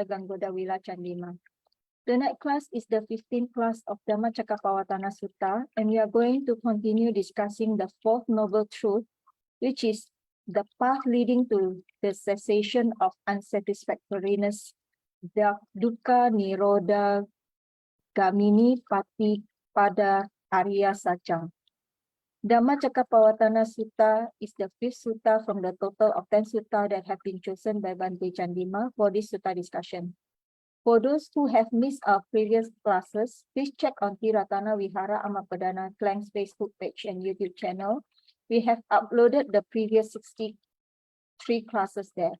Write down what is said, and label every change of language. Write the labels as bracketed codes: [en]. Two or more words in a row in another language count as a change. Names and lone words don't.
[en] Ganggoda Wila Chandima. Tonight class is the 15th class of Dhammacakkappavattana Sutta, and we are going to continue discussing the fourth noble truth, which is the path leading to the cessation of unsatisfactoriness, the [pi] dukkha nirodha gamini pati pada Arya Sachang. [en] Dhammacakkappavattana Sutta is the fifth sutta from the total of 10 sutta that have been chosen by Bhante Chandima for this sutta discussion. For those who have missed our previous classes, please check on Ti-Ratana Vihara Amapadana Klang's Facebook page and YouTube channel. We have uploaded the previous 63 classes there.